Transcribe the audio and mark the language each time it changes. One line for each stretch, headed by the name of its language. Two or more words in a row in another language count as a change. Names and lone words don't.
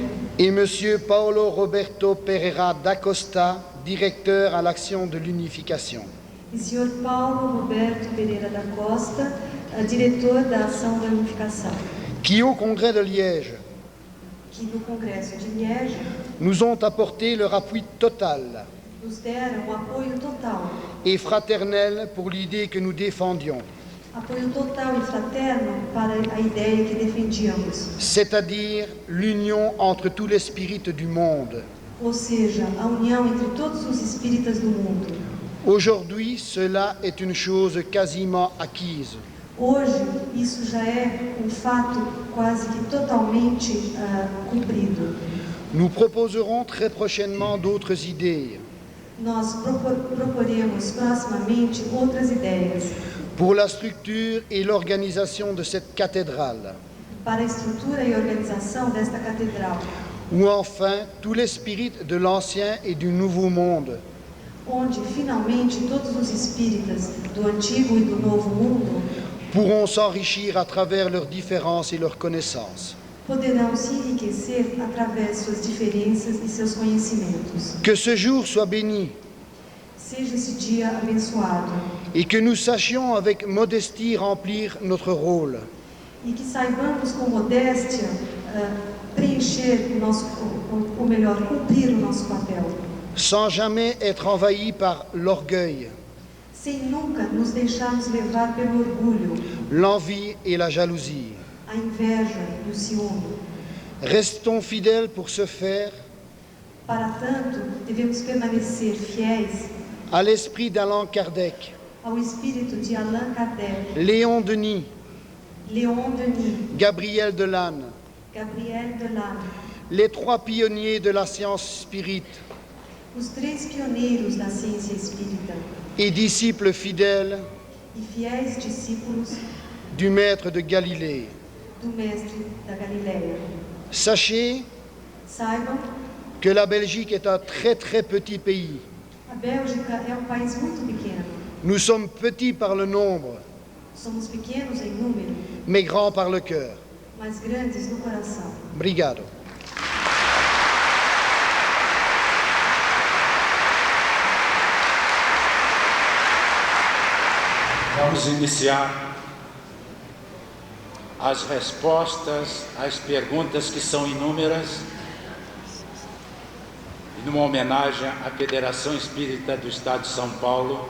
French: Et Monsieur Paulo Roberto Pereira da Costa, directeur à l'action de l'unification.
Portuguese: e senhor Paulo Roberto Pereira da Costa, diretor da Ação da Unificação,
French: Qui, au congrès de Liège,
Portuguese: que no Congresso de Liège
French: nous ont apporté leur appui total
Portuguese: nos deram apoio total.
French: et fraternel pour l'idée que nous défendions,
Portuguese: Apoio total e fraterno para a ideia que defendíamos,
French: c'est-à-dire l'union entre tous les spirites du monde.
Portuguese: ou seja, a união entre todos os espíritas do mundo.
French: Aujourd'hui, cela est une chose quasiment acquise.
Portuguese: Hoje, isso já é um fato quase que totalmente cumprido.
French: Nous proposerons très prochainement d'autres idées
Portuguese: Nós proporemos proximamente outras ideias
French: pour la structure et l'organisation de cette cathédrale,
Portuguese: para a estrutura e organização desta catedral,
French: où enfin tous les spirites de l'ancien et du nouveau monde
Portuguese: onde finalmente todos os espíritas do antigo e do novo mundo
French: pourront s'enrichir à travers leurs différences et leurs connaissances.
Portuguese: poderão se enriquecer através de suas diferenças e seus conhecimentos.
French: Que ce jour soit béni
Portuguese: Seja esse dia abençoado
French: et que nous sachions avec modestie remplir notre rôle,
Portuguese: e que saibamos com modéstia preencher o nosso, ou melhor, cumprir o nosso papel,
French: sans jamais être envahis par l'orgueil,
Portuguese: sem nunca nos deixarmos levar pelo orgulho,
French: l'envie et la jalousie.
Portuguese: a inveja e o ciúme.
French: Restons fidèles pour ce faire
Portuguese: Para tanto, devemos permanecer fiéis
French: à l'esprit d'Allan Kardec,
Portuguese: ao espírito de Allan Kardec,
French: Léon Denis,
Portuguese: Léon Denis,
French: Gabriel Delanne,
Portuguese: Gabriel Delanne,
French: les trois pionniers de la science spirite
Portuguese: Os 3 pioneiros da ciência espírita
French: et disciples fidèles
Portuguese: e fiéis discípulos
French: du Maître de Galilée.
Portuguese: do Mestre da Galileia.
French: Sachez
Portuguese: Saibam,
French: que la Belgique est un très très petit pays.
Portuguese: a Bélgica é um país muito pequeno.
French: Nous sommes petits par le nombre,
Portuguese: Somos pequenos em número,
French: mais grands par le cœur.
Portuguese: mas grandes no coração. Obrigado. Vamos iniciar as respostas às perguntas que são inúmeras, e numa homenagem à Federação Espírita do Estado de São Paulo.